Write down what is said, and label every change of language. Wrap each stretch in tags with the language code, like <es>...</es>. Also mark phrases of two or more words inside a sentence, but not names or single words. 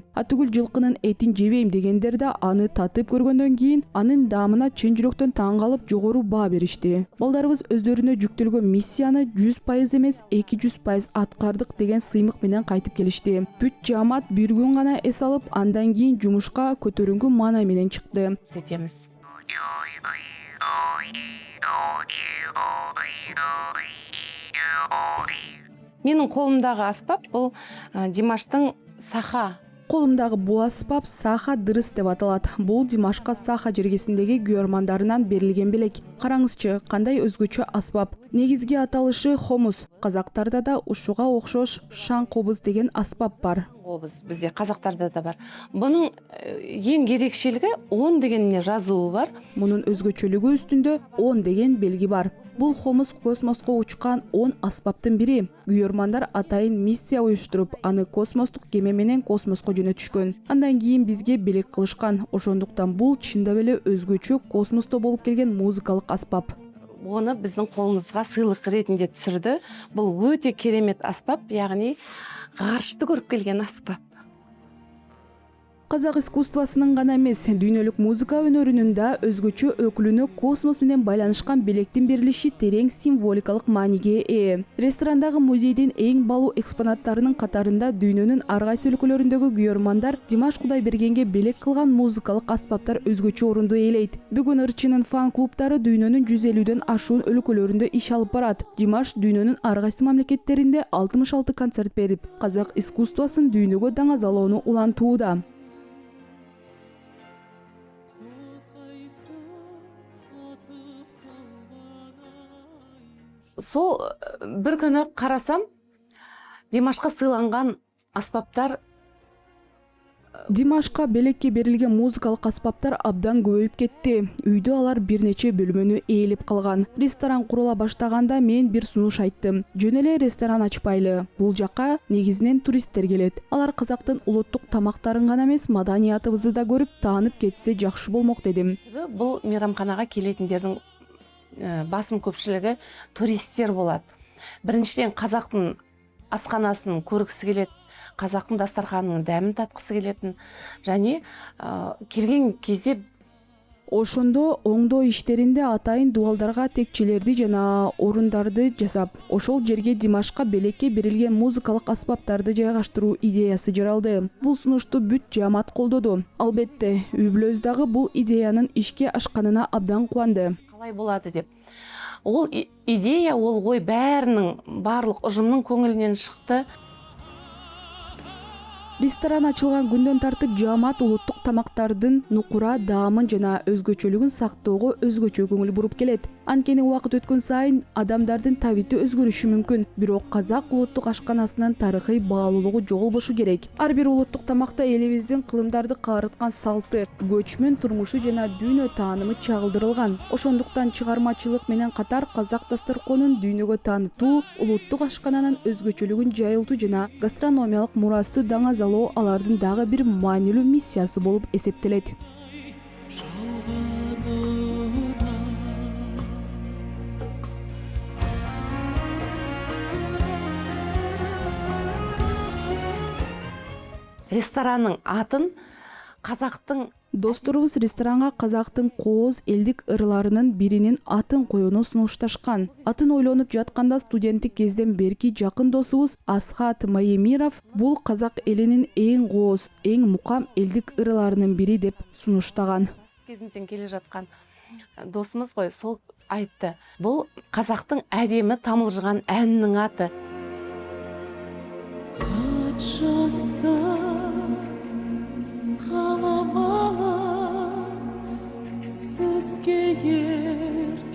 <ky>Атүгүл жылкынын этин жебейм дегендер да аны татып көргөндөн кийин анын даамына чын жүрөктөн таң калып жогору баа беришти. Балдарыбыз өздөрүнө жүктөлгөн миссияны 100% эмес 200% аткардык деген сыймык менен кайтып келишти. Бүт жаамат бир күн гана эс алып, андан кийин жумушка көтөрүнгү маанай менен чыкты.</ky> <kk>Сетеміз. Менің қолымдағы аспап бұл Димаштың саха.</kk> <ky>Колумдагы бул аспап саха дырыс деп аталат. Бул Димашка саха жергесиндеги күйөрмандарынан берилген белек. Караңызчы, кандай өзгөчө аспап. Негизги аталышы хомус. Казактарда да ушуга окшош шаң кобуз деген аспап бар.</ky> <kk>Қобыз бізде қазақтарда да бар. Бұның ең ерекшелігі 10 дегеніне жазуы бар.</kk> <ky>Мунун өзгөчөлүгү үстүндө 10 деген белги бар. Бул хомус космоско учкан 10 аспаптын бири. Күйөрмандар атайын миссия уюштуруп, аны космостук кеме менен космоско жөнөтүшкөн. Андан кийин бизге белек кылышкан. Ошондуктан бул чындап эле өзгөчө космосто болуп келген музыкалык аспап.</ky> <kk>Оны біздің қолымызға сыйлық ретінде түсірді. Бұл өте керемет аспап, яғни ғарышты көріп келген аспап.</kk> <ky>Казак искусствосунун гана эмес, дүйнөлүк музыка өнөрүнүн да өзгөчө өкүлүнө космос менен байланышкан белектин берилиши терең символикалык мааниге ээ. Ресторандагы музейдин эң балуу экспонаттарынын катарында дүйнөнүн ар кайсы өлкөлөрүндөгү күйөрмандар Димаш Кудайбергенге белек кылган музыкалык аспаптар өзгөчө орунду ээлейт. Бүгүн ырчынын фан-клубтары дүйнөнүн 150ден ашуун өлкөлөрүндө иш алып барат. Димаш дүйнөнүн ар кайсы мамлекеттеринде 66 концерт берип, казак искусствосын дүйнөгө даңазалоону улантууда.</ky> <kk>Сол бір күні қарасам, Димашқа сыйланған аспаптар.</kk> <ky>Димашка белекке берилген музыкалык аспаптар абдан көбөйүп кетти. Үйдө алар бир нече бөлмөнү ээлеп калган. Ресторан курула баштаганда мен бир сунуш айттым. Жөн эле ресторан ачпайлы. Бул жакка негизинен туристтер келет. Алар казактын улуттук тамактарын гана эмес, маданиятыбызды да көрүп, таанып кетсе жакшы болмок дедим.</ky> <kk>Бұл мейрамханаға келетіндердің басым көпшілігі туристер болады. Біріншіден қазақтың асханасын көргісі келеді, қазақтың дастарханының дәмін татқысы келетін, және келген кезде</kk> <ky>Ошондо оңдоо иштеринде атайын дуалдарга текчелерди жана орундарды жасап, ошол жерге Димашка белекке берилген музыкалык аспаптарды жайгаштыруу идеясы жаралды. Бул сунушту бүт жаамат колдоду. Албетте, үй бүлөбүз дагы бул идеянын ишке ашканына абдан кубанды.</ky> <kk>Қалай болады деп. Ол идея, ол ой бәрінің, барлық ұжымның көңілінен шықты.</kk> <ky>Ресторан ачылган күндөн тартып жаамат улуттук тамактардын нукура, даамын жана өзгөчөлүгүн сактоого өзгөчө көңүл буруп келет. Анткени убакыт өткөн сайын адамдардын табити өзгөрүшү мүмкүн. Бирок казак улуттук ашканасынын тарыхый баалуулугу жоголбошу керек. Ар бир улуттук тамакта элибиздин кылымдарды каарыткан салты, көчмөн турмушу жана дүйнө таанымы чагылдырылган. Ошондуктан чыгармачылык менен катар казак дасторконун дүйнөгө таанытуу, улуттук ашкананын өзгөчөлүгүн жайылтуу жана гастрономиялык мурасты даңазалоо алардын дагы бир маанилүү миссиясы болуп эсептелет.</ky> <kk>Ресторанның атын қазақтың</kk> <ky>Досторубуз ресторанга казактын кооз элдик ырларынын биринин атын коюуну сунушташкан. Атын ойлонуп жатканда студенттик кезден берки жакын досубуз Асхат Маемиров бул казак элинин эң кооз, эң мукам элдик ырларынын бири деп сунуштаган.</ky> <kk>Кезімізден келе жатқан досымыз ғой, сол айтты. Бұл қазақтың әдемі тамылжыған әнінің аты. жастар қаламалы сізге</kk>